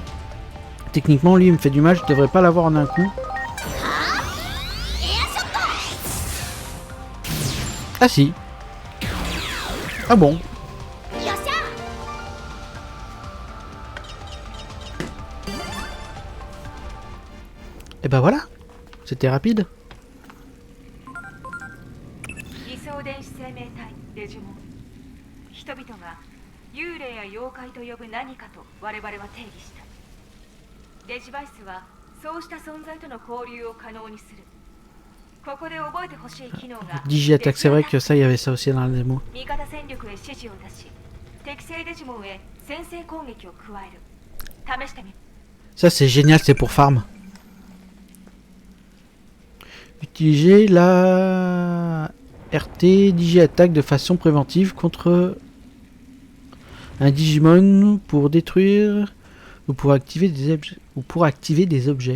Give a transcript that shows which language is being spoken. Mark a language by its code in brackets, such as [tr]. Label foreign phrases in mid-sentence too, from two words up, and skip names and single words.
[fr] Techniquement lui il me fait du mal, je devrais pas l'avoir en un coup. Ah si. Ah bon. Et ben voilà. C'était rapide. [ja] 偽装電子生命体デジモン。人々が幽霊や妖怪と呼ぶ何かと我々は定義した。デジバイスはそうした存在との交流を可能にする。ここで覚えてほしい機能が [fr] Digi-attaque, c'est vrai que ça, il y avait ça aussi dans la démo. [ja] 味方戦力へ指示を出し、適正デジモンへ先制攻撃を加える。試してみ。 [fr] Ça, c'est génial, c'est pour farm. Utiliser la RT Digi-attaque de façon préventive contre un Digimon pour détruire ou pour activer des objets.